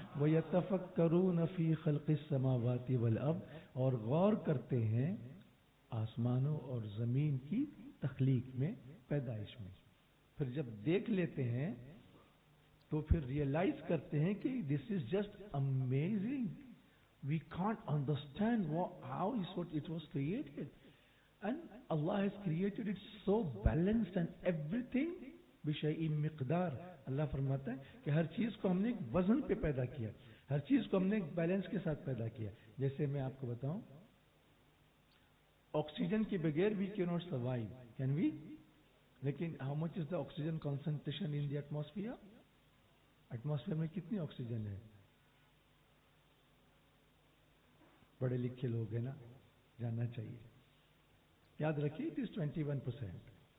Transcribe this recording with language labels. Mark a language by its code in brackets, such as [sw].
[ar] وَيَتَفَكَّرُونَ فِي خَلْقِ السَّمَاوَاتِ وَالْأَرْضِ. [ur] اور غور کرتے ہیں آسمانوں اور زمین کی تخلیق میں، پیدائش میں. پھر جب دیکھ لیتے ہیں تو پھر ریئلائز کرتے ہیں کہ [en] This is just amazing. We can't understand how it was created. And Allah has created it so balanced and everything [ar] بِشَيْءٍ مِقْدَار. [ur] اللہ فرماتا ہے کہ ہر چیز کو ہم نے ایک وزن پہ پیدا کیا، ہر چیز کو ہم نے ایک بیلنس کے ساتھ پیدا کیا. جیسے میں آپ کو بتاؤں، آکسیجن کے بغیر [en] we cannot survive. Can we? [ur] لیکن [en] how much is the oxygen concentration in the atmosphere? [ur] Atmosphere میں کتنی آکسیجن ہے؟ بڑے لکھے لوگ ہیں نا، جاننا چاہیے. یاد رکھیے [en] it is 21%.